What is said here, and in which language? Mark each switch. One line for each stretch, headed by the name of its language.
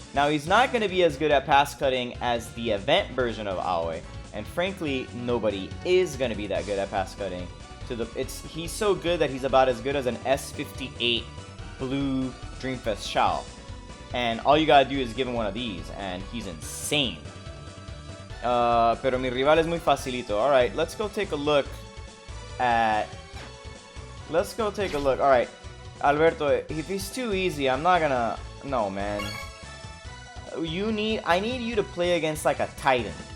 English: Now, he's not going to be as good at pass cutting as the event version of Aoi, and frankly, nobody is going to be that good at pass cutting. He's so good that he's about as good as an S58 blue Dreamfest Shao. And all you gotta do is give him one of these, and he's insane.
Spanish: Pero mi rival es muy facilito.
English: Alright, let's go take a look. Alright, Alberto, if he's too easy, I'm not gonna... No, man. I need you to play against like a Titan.